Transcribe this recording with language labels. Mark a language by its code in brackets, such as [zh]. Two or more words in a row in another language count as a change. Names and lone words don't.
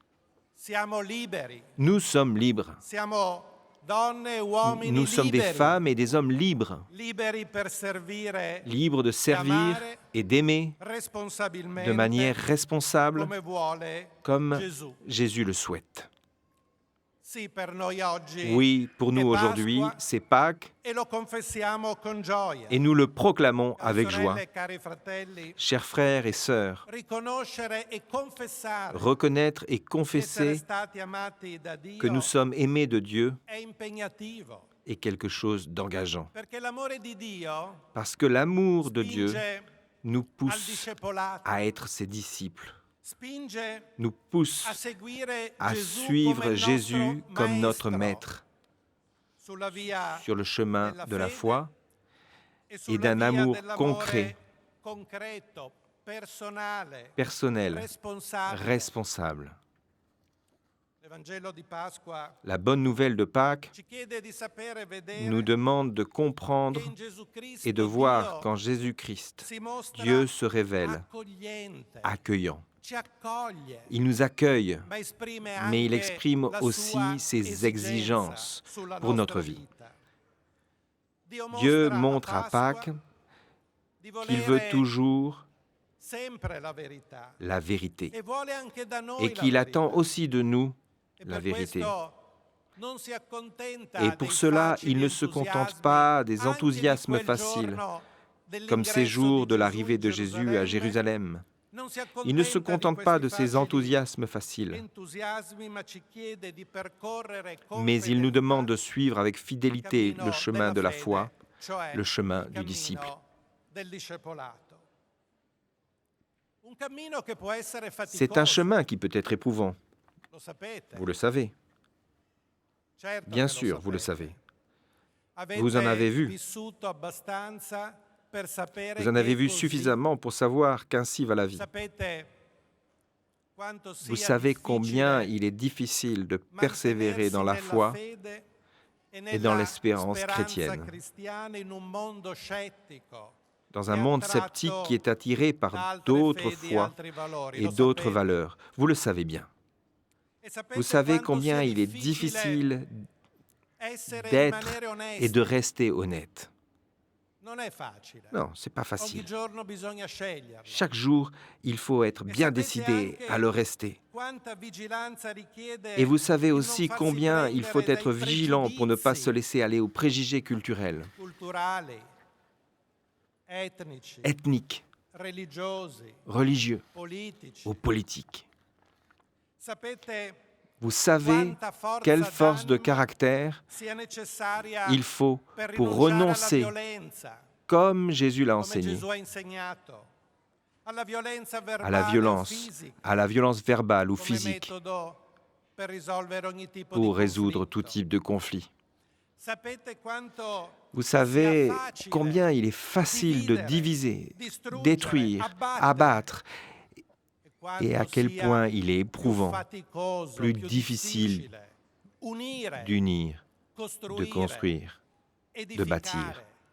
[fr] Nous sommes libres. Nous sommes des femmes et des hommes libres, libres de servir et d'aimer de manière responsable comme Jésus le souhaite. [it] Sì, per noi oggi [fr] Oui, pour nous [it] è [fr] aujourd'hui, [it] Pasqua [fr] c'est Pâques [it] e lo confessiamo con gioia. [fr] et nous le proclamons [it] Care [fr] avec [it] sorelle [fr] joie. [it] e cari fratelli, [fr] Chers frères et sœurs, [it] riconoscere e confessare [fr] reconnaître et [it] di essere [fr] confesser [it] stati amati da [fr] que [it] Dio [fr] nous sommes aimés de Dieu [it] è impegnativo, [fr] est quelque chose d'engageant. [it] perché l'amore di Dio [fr] Parce que l'amour de Dieu [it] spinge [fr] nous [it] al [fr] pousse [it] discepolato, [fr] à être ses disciples, [it] spinge [fr] nous pousse [it] a seguire [fr] à [it] Gesù [fr] suivre [it] come il [fr] Jésus [it] nostro [fr] comme notre [it] maestro [fr] maître [it] sulla via [fr] sur le chemin [it] della [fr] de la [it] fede [fr] foi [it] e [fr] et [it] sulla [fr] d'un [it] via [fr] amour [it] dell'amore [fr] concret, [it] concreto, personale, [fr] personnel, [it] responsabile. [fr] responsable. [it] L'Evangelo di Pasqua [fr] La bonne nouvelle de Pâques [it] ci chiede di sapere vedere [fr] nous demande de comprendre [it] che in Gesù Cristo [fr] et de voir [it] Dio [fr] qu'en Jésus-Christ, [it] si mostra [fr] Dieu se révèle [it] accogliente, [fr] accueillant. [it] ci accoglie, [fr] Il nous accueille, [it] ma esprime [fr] mais il [it] anche [fr] exprime [it] la [fr] aussi [it] sua [fr] ses [it] esigenza [fr] exigences [it] sulla [fr] pour [it] nostra [fr] notre vie. [it] vita. [fr] Dieu [it] mostra [fr] montre à [it] Pasqua [fr] Pâques [it] di [fr] qu'il veut [it] volere [fr] toujours [it] sempre la verità [fr] la vérité [it] e vuole anche da noi [fr] et [it] la [fr] qu'il attend [it] verità. [fr] aussi de nous [it] E [fr] la [it] per [fr] vérité. [it] questo non si accontenta [fr] Et pour [it] dei [fr] cela, [it] facili [fr] il ne se contente [it] entusiasmi, [fr] pas des [it] anche di [fr] enthousiasmes [it] quel [fr] faciles, [it] giorno [fr] comme ces [it] dell'ingresso [fr] jours de [it] di [fr] l'arrivée de [it] Gesù [fr] Jésus à Jérusalem. [it] Non si [fr] Il ne se [it] accontenta [fr] contente [it] di [fr] pas de [it] questi [fr] ces [it] facili [fr] enthousiasmes faciles, [it] entusiasmi, ma ci chiede di percorrere con [fr] mais il nous [it] fedeltà [fr] demande de suivre avec [it] il [fr] fidélité [it] cammino [fr] le chemin [it] della [fr] de la [it] fede, [fr] foi, [it] cioè [fr] le chemin [it] il [fr] du [it] cammino [fr] disciple. [it] del discepolato. Un cammino che può essere [fr] C'est un [it] faticoso, [fr] chemin qui peut être éprouvant, [it] lo sapete. [fr] vous le savez. [it] Certo [fr] Bien [it] che lo [fr] sûr, vous le [it] sapete. [fr] savez. [it] Avete [fr] Vous en avez vu. [it] vissuto abbastanza per sapere [fr] Vous en [it] che [fr] avez [it] è [fr] vu [it] così. [fr] suffisamment pour savoir qu'ainsi va la vie. [it] Sapete quanto [fr] Vous [it] sia [fr] savez [it] difficile [fr] combien il est difficile de persévérer dans la [it] mantenersi [fr] foi [it] nella fede [fr] et [it] nella [fr] dans l'espérance [it] speranza [fr] chrétienne, [it] cristiana in un mondo scettico, [fr] dans un monde sceptique qui est attiré par [it] da altre [fr] d'autres [it] fedi e [fr] foi [it] altri valori. [fr] et [it] Lo [fr] d'autres [it] sapete. [fr] valeurs. Vous le savez bien. [it] E sapete [fr] Vous savez [it] quanto [fr] combien [it] sia [fr] il est [it] difficile [fr] difficile [it] essere e [fr] d'être [it] rimanere onesti. [fr] et de rester honnête. [it] Non è facile. [fr] Non, c'est pas [it] Ogni [fr] facile. [it] giorno bisogna sceglierlo. [fr] Chaque jour, il faut être bien [it] sapete [fr] décidé [it] anche [fr] à le rester. [it] Quanta vigilanza richiede [fr] Et vous savez [it] di non [fr] aussi [it] farsi [fr] combien il faut [it] prendere [fr] être [it] dai [fr] vigilant pour ne pas se [it] pregiudizi [fr] laisser aller aux préjugés culturels, [it] culturali, etnici, [fr] ethniques, [it] religiosi, [fr] religieux [it] politici. [fr] ou politiques. [it] Sapete [fr] Vous savez [it] quanta forza [fr] quelle force de [it] d'animo [fr] caractère [it] sia necessaria [fr] il faut [it] per [fr] pour [it] rinunciare alla [fr] renoncer, [it] violenza, [fr] comme Jésus l'a [it] come [fr] enseigné, [it] Gesù ha insegnato, alla violenza [fr] à [it] verbale [fr] la [it] o [fr] violence, [it] fisica, [fr] à la violence verbale ou [it] come [fr] physique [it] metodo per risolvere ogni tipo [fr] pour [it] di [fr] résoudre tout [it] conflitto. [fr] type de conflit. [it] Sapete quanto [fr] Vous savez [it] sia facile [fr] combien il est facile de diviser, détruire, abattre, et à quel point il est éprouvant, plus difficile d'unir, de construire, de bâtir.